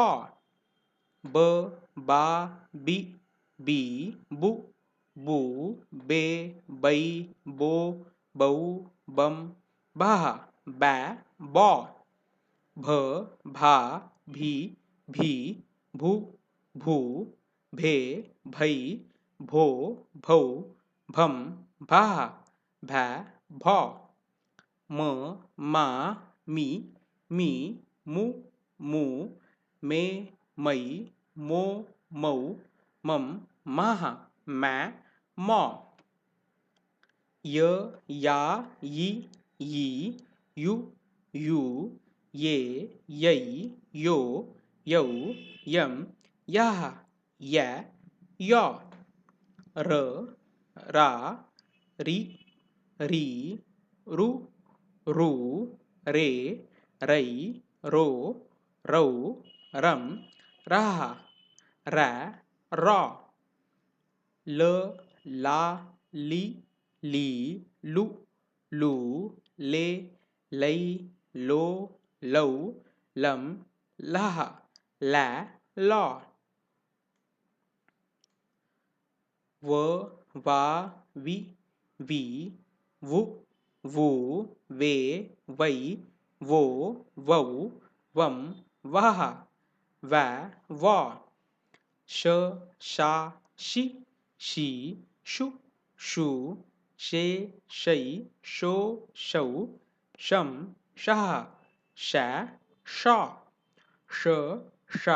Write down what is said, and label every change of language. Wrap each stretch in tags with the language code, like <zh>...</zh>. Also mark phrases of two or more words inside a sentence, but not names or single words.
<hi>ब बा बी बी बू बू बे बै बो बौ बम बः बै बौ भ भा भी भी भू भू भे भै भो भौ भम भः भै भौ म मा मी मी मू मू मे मै मो मौ मम मः मै मौ य या यी यी यु यू ये यै यो यौ यम यः य यौ र रा रि री रु रू रे रै रो रौ रम रः रै रौ ल ला ली ली लु लू ले लै लो लौ लम लः लै लौ व वा वि वी वु वू वे वै वो वौ वम वः वै वौ श शा शि शी षु षु शे शै शो शौ शं शः शै शौ श शा</hi>